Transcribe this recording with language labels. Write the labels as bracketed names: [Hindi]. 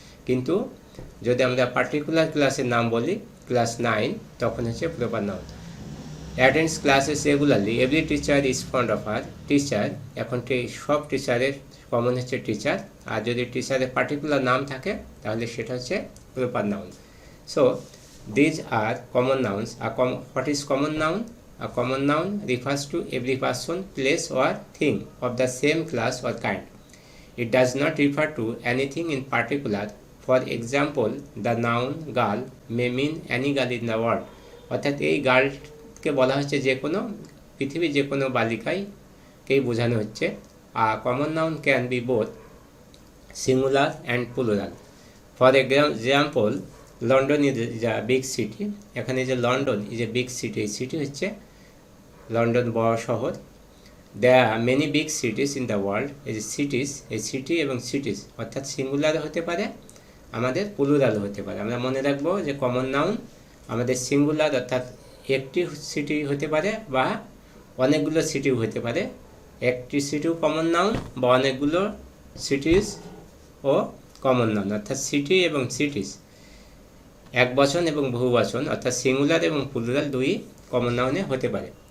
[Bangla] কিন্তু যদি আমরা পার্টিকুলার ক্লাসের নাম বলি ক্লাস 9, তখন হচ্ছে proper noun. [English] Attends classes regularly. Every teacher is fond of her. [Bangla] Teacher, এখন সব টিচারের কমন হচ্ছে টিচার, আর যদি টিচারের পার্টিকুলার নাম থাকে তাহলে সেটা হচ্ছে proper noun. [English] So these are common nouns. What is common noun? A common noun refers to every person, place or thing of the same class or kind. It does not refer to anything in particular. For example, the noun girl may mean any girl in the world. [Bangla] অর্থাৎ এই গার্লকে বলা হচ্ছে যে কোনো পৃথিবীর যে কোনো বালিকাকেই বোঝানো হচ্ছে। [English] A common noun can be both singular and plural. For example, London is a big city. [Bangla] এখানে যে London [English] is a big city, [Bangla] এই সিটি হচ্ছে লন্ডন বড় শহর। [English] There are many big cities in the world. [Bangla] এই যে cities, এই city এবং সিটিস অর্থাৎ সিঙ্গুলার হতে পারে, আমাদের প্লুরাল হতে পারে। আমরা মনে রাখবো যে কমন নাউন আমাদের সিঙ্গুলার অর্থাৎ একটি সিটি হতে পারে বা অনেকগুলো সিটিও হতে পারে। একটি সিটিও কমন নাউন বা অনেকগুলো সিটিস ও কমন নাউন অর্থাৎ সিটি এবং সিটিস একবচন এবং বহুবচন অর্থাৎ সিঙ্গুলার এবং প্লুরাল দুই কমন নাউনে হতে পারে।